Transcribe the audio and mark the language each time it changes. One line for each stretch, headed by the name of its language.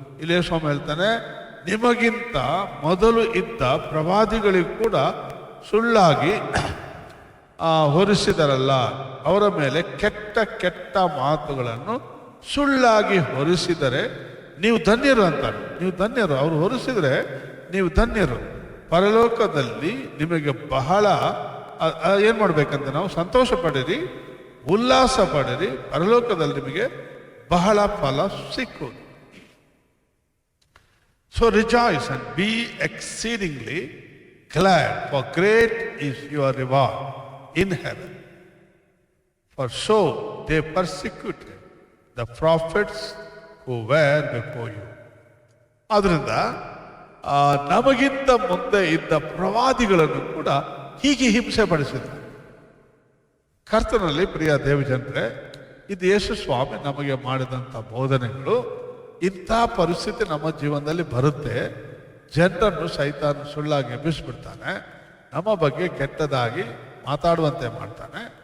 Kannada: ಇಲ್ಲಿ ಯೇಸು ಸ್ವಾಮಿ ಹೇಳ್ತಾನೆ, ನಿಮಗಿಂತ ಮೊದಲು ಇದ್ದ ಪ್ರವಾದಿಗಳಿಗೂ ಕೂಡ ಸುಳ್ಳಾಗಿ ಹೊರಿಸಿದರಲ್ಲ, ಅವರ ಮೇಲೆ ಕೆಟ್ಟ ಕೆಟ್ಟ ಮಾತುಗಳನ್ನು ಸುಳ್ಳಾಗಿ ಹೊರಿಸಿದರೆ ನೀವು ಧನ್ಯರು ಅಂತಾರೆ. ನೀವು ಧನ್ಯರು, ಅವರು ಹೊರಿಸಿದರೆ ನೀವು ಧನ್ಯರು, ಪರಲೋಕದಲ್ಲಿ ನಿಮಗೆ ಬಹಳ ಏನು ಮಾಡಬೇಕಂತ ನಾವು ಸಂತೋಷ ಪಡಿರಿ, ಉಲ್ಲಾಸ ಪಡಿರಿ, ಪರಲೋಕದಲ್ಲಿ ನಿಮಗೆ ಬಹಳ ಫಲ ಸಿಕ್ಕುವುದು.
English: So rejoice and be exceedingly glad, for great is your reward in heaven. For so they persecuted the prophets who were before you.
Kannada: ಆದ್ರಿಂದ ನಮಗಿಂತ ಮುಂದೆ ಇದ್ದ ಪ್ರವಾದಿಗಳನ್ನು ಕೂಡ ಹೀಗೆ ಹಿಂಸೆ ಪಡಿಸಿದ್ರು. ಕರ್ತನಲ್ಲಿ ಪ್ರಿಯ ದೇವಜನರೇ, ಇದು ಯೇಸು ಸ್ವಾಮಿ ನಮಗೆ ಮಾಡಿದಂಥ ಬೋಧನೆಗಳು. ಇಂಥ ಪರಿಸ್ಥಿತಿ ನಮ್ಮ ಜೀವನದಲ್ಲಿ ಬರುತ್ತೆ. ಜನರನ್ನು ಸೈತಾನ ಸುಳ್ಳಾಗಿ ಎಬ್ಬಿಸ್ಬಿಡ್ತಾನೆ, ನಮ್ಮ ಬಗ್ಗೆ ಕೆಟ್ಟದಾಗಿ ಮಾತಾಡುವಂತೆ ಮಾಡ್ತಾನೆ.